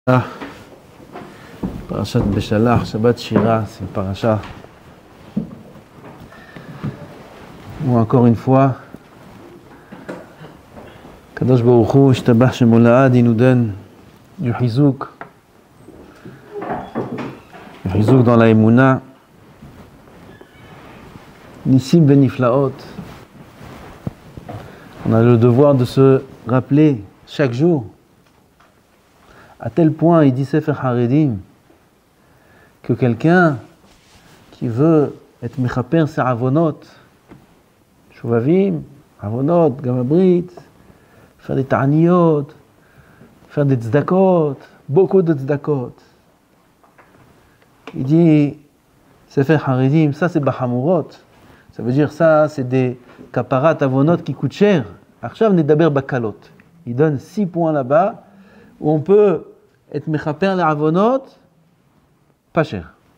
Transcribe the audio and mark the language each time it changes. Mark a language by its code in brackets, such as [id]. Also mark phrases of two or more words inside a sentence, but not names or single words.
[he] פרשת בשלח, שבת שירה, [fr] c'est une paracha où encore une fois, [he] קדוש ברוך הוא, ישתבח שמו לעד, [fr] il nous donne du hizouk dans la Emouna, [he] ניסים בנפלאות. [fr] On a le devoir de se rappeler chaque jour, à tel point, il dit Sefer Haredim, que quelqu'un qui veut être mechaper ses [he] עוונות, שובבים, עוונות, פגם הברית, [fr] faire des ta'aniyot, faire des tzedakot, beaucoup de tzedakot. Il dit, Sefer Haredim, ça c'est bahamurot, ça veut dire ça c'est des [he] כפרת עוונות [fr] qui coûtent cher. [he] עכשיו נדבר בקלות. [fr] Il donne 6 points là-bas où on peut être mechaper les avonot, pas cher.